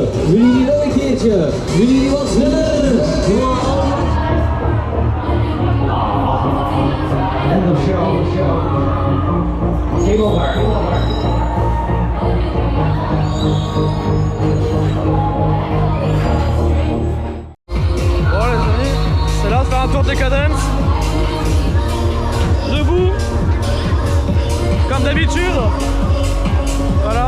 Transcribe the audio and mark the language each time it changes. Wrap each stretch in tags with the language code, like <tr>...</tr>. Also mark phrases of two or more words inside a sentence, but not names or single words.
<nl>Willen jullie wel een keertje? Willen jullie wat sneller? En de show.</nl> <en>Game over.</en> <fr>Bon les amis, c'est l'heure de faire un tour de cadence. Debout, comme d'habitude. Voilà.</fr>